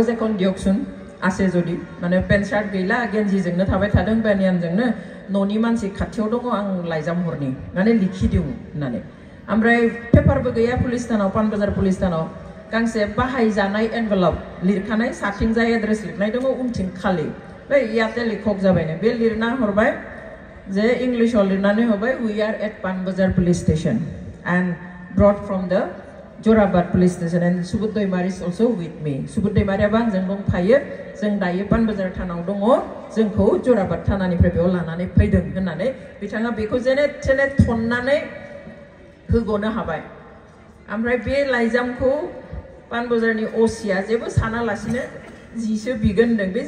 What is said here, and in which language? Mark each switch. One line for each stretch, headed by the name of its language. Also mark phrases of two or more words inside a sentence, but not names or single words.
Bodo: एखन दियकसुन आसे जदि माने
English: pant shirt
Bodo: गैला गेन्जिजोंनो थाबाय थादों बेनियानजोंनो न'नि मानसि खाथियाव दङ आं लाइजाम हरनि माने लिखिदों होननानै ओमफ्राय पेपारबो गैया पुलिस थानाव पानबाजार पुलिस थानाव गांसे बाहायजानाय एनभेलप लिरखानाय साथिंजाय एड्रेस लिरनाय दङ उनथिं खालि बे इयाते लिखक जाबायनो बे लिरना हरबाय जे इंलिशाव लिरनानै हरबाय
English: we are at Panbazar police station and brought from the Jorabat police station and Subud Daimari is also with me
Bodo: सुबुद दैमारियाबो आंजों दंफायो जों दायो पानबाजार थानाव दङ जोंखौ जराबाद थानानिफ्राय बेयाव लानानै फैदों होननानै बिथाङा बेखौ जेने थेने थननानै होग'नो हाबाय ओमफ्राय बे लाइजामखौ पानबाजारनि असिया जेबो सानालासिनो जिसो बिगोन होनदों बे